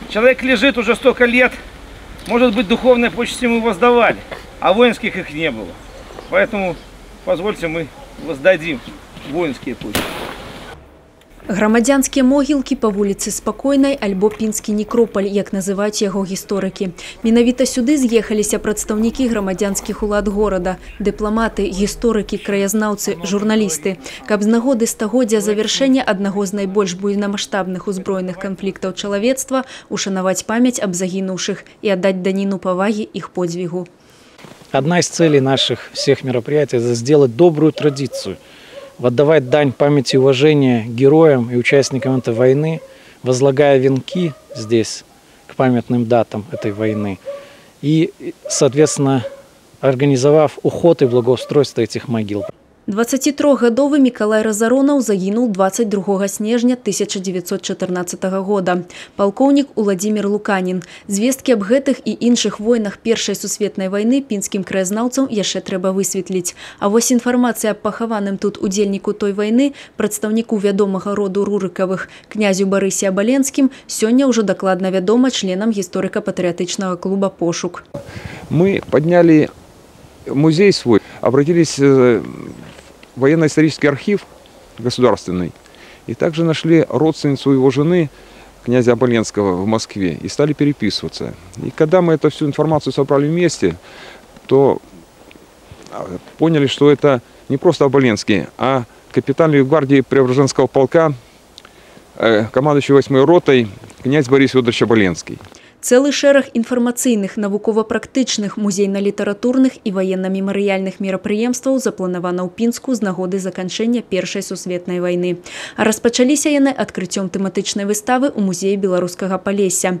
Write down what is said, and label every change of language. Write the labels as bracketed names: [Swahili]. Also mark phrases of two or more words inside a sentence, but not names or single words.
[Russian] Человек лежит уже столько лет, может быть, духовные почести мы воздавали, а воинских их не было. Поэтому позвольте, мы воздадим воинские почести. [Belarusian] Грамадзянскія могілкі па вуліцы Спакойнай альбо Пінскі некропаль, як называюць яго гісторыкі. Менавіта сюды з'ехаліся прадстаўнікі грамадзянскіх улад горада, дыпламаты, гісторыкі, краязнаўцы, журналісты, каб з нагоды стагоддзя завяршэння аднаго з найбольш буйнамаштабных узброеных канфліктаў чалавецтва ушанаваць памяць аб загінуўшых і аддаць даніну павагі іх подзвігу. [Russian] Одна из целей наших всех мероприятий – это сделать добрую традицию. Отдавать дань памяти и уважения героям и участникам этой войны, возлагая венки здесь к памятным датам этой войны и, соответственно, организовав уход и благоустройство этих могил. [Belarusian] 23-гадовы Мікалай Разаронаў загінуў 22 снежня 1914 года. Палкоўнік Уладзімір Луканін. Звесткі аб гэтых і іншых войнах Першай сусветнай вайны пінскім краязнаўцам яшчэ трэба высветліць. А вось інфармацыя аб пахаваным тут удзельніку той вайны, прадстаўніку вядомага роду Рурыкавых, князю Барысе Абаленскім, сёння ўжо дакладна вядома членам гісторыка-патрыятычнага клуба «Пошук». [Russian] Мы подняли музей свой, обратились в военно-исторический архив государственный и также нашли родственницу его жены, князя Оболенского, в Москве и стали переписываться. И когда мы эту всю информацию собрали вместе, то поняли, что это не просто Оболенский, а капитан лейб-гвардии Преображенского полка, командующий 8-й ротой, князь Борис Федорович Оболенский. [Belarusian] Цэлы шэраг інфармацыйных, навукова-практычных, музейна-літаратурных і ваенна-мемарыяльных мерапрыемстваў запланавана ў Пінску з нагоды заканчэння Першай сусветнай вайны. А распачаліся яны адкрыццём тэматычнай выставы ў музеі беларускага Палесся.